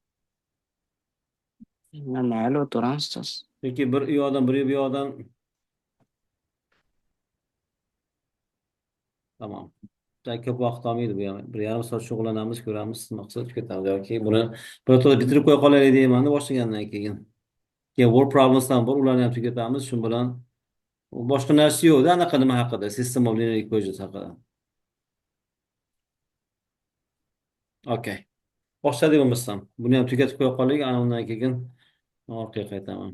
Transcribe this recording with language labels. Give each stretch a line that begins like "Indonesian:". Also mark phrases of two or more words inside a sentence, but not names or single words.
Uzbek: Mayli, o'tiramiz ustoz. Chunki bir u yoqdan bir bu yoqdan tamam. Ko'p vaqt olmaydi bu ham. 1,5 soat shug'ullanamiz, ko'ramiz, maqsad ketamiz yoki buni bir to'la bitirib qo'ya qolaylik deyman boshlagandan keyin. Keyin
English: word problems
Uzbek: ham bor, ularni ham tugatamiz. Shu bilan boshqa narsa yo'qda anaqa nima haqida,
English: system of linear equations
Uzbek: haqida. Okay. Boshladik bo'lmasam. Buni ham tugatib qo'ya qolaylik, ana undan keyin orqaga qaytaman.